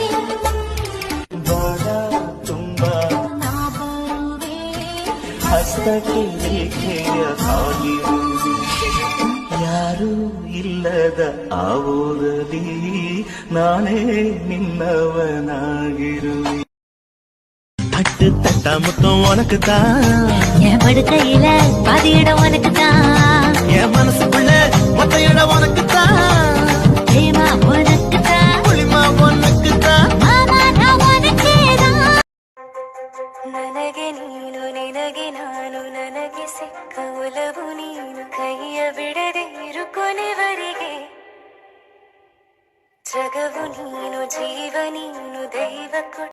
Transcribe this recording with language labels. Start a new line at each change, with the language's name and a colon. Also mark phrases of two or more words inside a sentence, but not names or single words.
Kannada: ಬಾಳ ತುಂಬ ನಾ ಬರುವೆ ಹಸ್ತಕ್ಕೆ ರೇಖೆಯ ಹಾಗಿರುವೆ ಯಾರೂ ಇಲ್ಲದ ಆ ಊರಲ್ಲಿ ನಾನೇ ನಿನ್ನವನಾಗಿರುವೆ
Tamil: தட்டு தட்டா முத்தம் உனக்குத்தான் என் படுக்கையில பாதி இடம் உனக்குத்தான் என் மனசுக்குள்ள மொத்த இடம் உனக்குத்தான் பிரேமா உனக்குத்தான் புளிமா உனக்குத்தான் மாமா நான் உனக்கேதான்
Kannada: ನನಗೆ ನೀನು ನಿನಗೆ ನಾನು ನನಗೆ ಸಿಕ್ಕ ಒಲವು ನೀನು ಕೈಯ ಬಿಡದೆ ಇರು ಕೊನೆವರೆಗೆ ಜಗವು ನೀನು ಜೀವ ನೀನು ದೈವ ಕೊಟ್ಟ